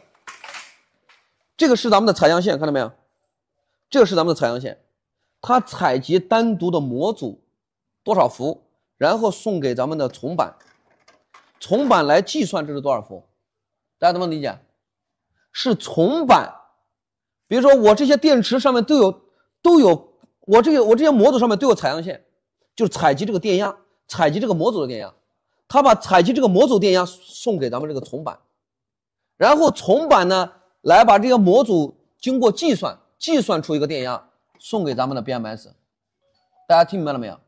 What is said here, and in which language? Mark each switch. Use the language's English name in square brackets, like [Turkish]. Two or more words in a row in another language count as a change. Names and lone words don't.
[Chinese] 這個是咱們的採樣線，看到沒有？這個是咱們的採樣線，它採集單獨的模組多少伏，然後送給咱們的重板，重板來計算這是多少伏，大家能不能理解？是重板，比如說我這些電池上面都有，我這些模組上面都有採樣線，就是採集這個電壓，採集這個模組的電壓，它把採集這個模組電壓送給咱們這個重板，然後重板呢，來把這些模組經過計算出一個電壓，送給咱們的 BMS， 大家聽明白了沒有？